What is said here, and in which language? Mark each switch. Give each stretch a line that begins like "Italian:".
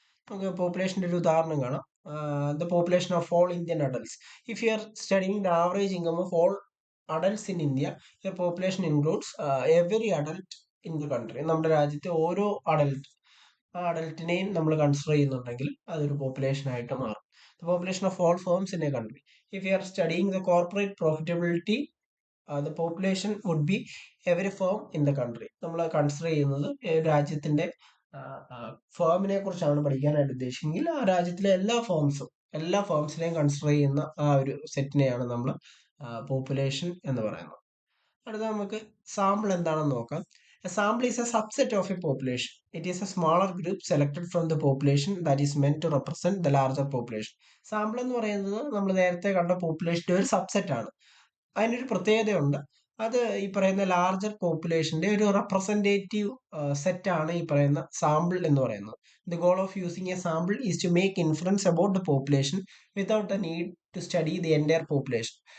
Malayalam: നമുക്ക് പോപ്പുലേഷൻ്റെ ഒരു ഉദാഹരണം കാണാം.
English: The population of all Indian adults. If you are studying the average income of all adults in India, your population includes every adult in the country.
Malayalam: നമ്മുടെ രാജ്യത്തെ ഓരോ അഡൽട്ടിനെയും നമ്മൾ consider ചെയ്യുന്നുണ്ടെങ്കിൽ അതൊരു പോപ്പുലേഷൻ ആയിട്ട് മാറും.
English: The population of all firms in a country. If you are studying the corporate profitability, the population would be every firm in the country.
Malayalam: നമ്മൾ consider ചെയ്യുന്നത് രാജ്യത്തിന്റെ ഫേമിനെ കുറിച്ചാണ് പഠിക്കാനായിട്ട് ഉദ്ദേശിക്കുന്നത്. ആ രാജ്യത്തിലെ എല്ലാ ഫേംസിനെയും കൺസിഡർ ചെയ്യുന്ന ആ ഒരു സെറ്റിനെയാണ് നമ്മൾ പോപ്പുലേഷൻ എന്ന് പറയുന്നത്. അടുത്ത നമുക്ക് സാമ്പിൾ എന്താണെന്ന് നോക്കാം.
English: A sample is a subset of a population. It is a smaller group selected from the population that is meant to represent the larger population.
Malayalam: Sample എന്ന് പറയുന്നത് നമ്മൾ നേരത്തെ കണ്ട പോപ്പുലേഷന്റെ ഒരു സബ്സെറ്റ് ആണ്. അതിനൊരു പ്രത്യേകതയുണ്ട്. അത് ഈ പറയുന്ന ലാർജർ പോപ്പുലേഷന്റെ ഒരു റെപ്രസെന്റേറ്റീവ് സെറ്റ് ആണ് ഈ പറയുന്ന സാമ്പിൾ എന്ന് പറയുന്നത്.
English: The goal of using a sample is to make inference about the population without a need to study the entire population.